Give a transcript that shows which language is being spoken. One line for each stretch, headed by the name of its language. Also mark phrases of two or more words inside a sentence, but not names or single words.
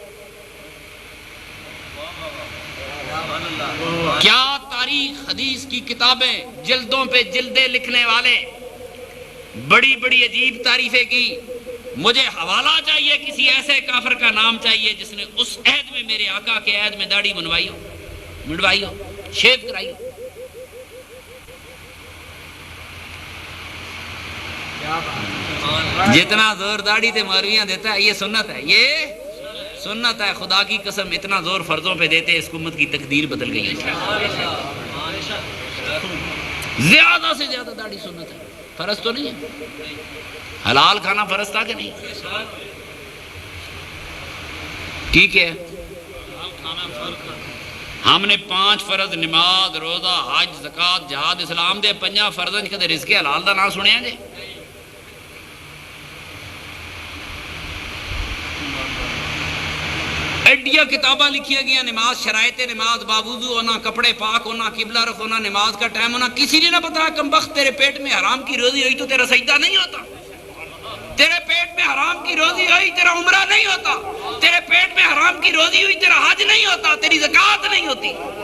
Urdu: کیا تاریخ حدیث کی کتابیں جلدوں پہ جلدیں لکھنے والے بڑی بڑی عجیب تعریفیں کی، مجھے حوالہ چاہیے، کسی ایسے کافر کا نام چاہیے جس نے اس عہد میں میرے آقا کے عہد میں داڑھی منڈوائی ہو، شیو کرائی ہو۔
Punjabi: جتنا زور داڑھی تے مولویاں دیتا
Urdu: ہے یہ سنت ہے، یہ سنت ہے، خدا کی قسم اتنا زور فرضوں پہ دیتے اس امت کی تقدیر بدل گئی ہے۔ زیادہ سے زیادہ داڑھی سنت ہے، فرض تو نہیں ہے۔ حلال کھانا فرض تھا کہ نہیں؟
Punjabi: ٹھیک ہے، ہم نے 5 فرض نماز روزہ حج زکات جہاد اسلام دے 5 فرضاں کدے رزق حلال دا نام سنیا جی؟ ایڈیاں کتاباں لکھی گیا،
Urdu: نماز شرائط نماز، باوضو ہونا، کپڑے پاک ہونا، قبلہ رخ ہونا، نماز کا ٹائم ہونا، کسی نے نہ بتایا کم بخت تیرے پیٹ میں حرام کی روزی ہوئی تو تیرا سجدہ نہیں ہوتا، تیرے پیٹ میں حرام کی روزی ہوئی تیرا عمرہ نہیں ہوتا، تیرے پیٹ میں حرام کی روزی ہوئی تیرا حج نہیں ہوتا، تیری زکوٰۃ نہیں ہوتی۔